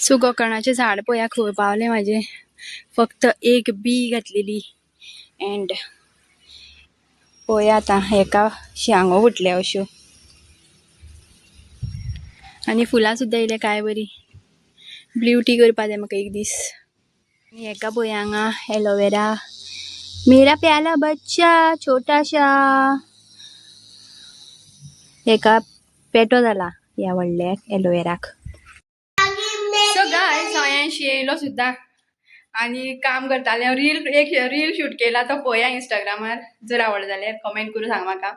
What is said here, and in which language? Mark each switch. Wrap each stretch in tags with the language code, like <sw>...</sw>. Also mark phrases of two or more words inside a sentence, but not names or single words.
<kok>सो गोकर्णाचे झाड पळया खंय पावले माझे. फक्त एक बी घातलेली अँड पळया आतां हेका शांगो फुटल्या अश्यो आनी फुलां सुद्दां येयल्या काय बरी. ब्युटी करपा जाय म्हाका एक दीस. आनी हेका पळया हांगा एलोवेरा.</kok> <hi>मेरा प्याला बच्चा छोटाशा.</hi> <kok>हेका पेटो जाला ह्या व्हडल्या एलोवेराक.</kok> <en>So guys</en> <kok>हांवें येयलो सुद्दां आनी काम करतालें. एक</kok> <en>reel shoot</en> <kok>केला तो पळया इंस्टाग्रामार. जर आवडलो जाल्यार कमेंट करून सांग म्हाका.</kok>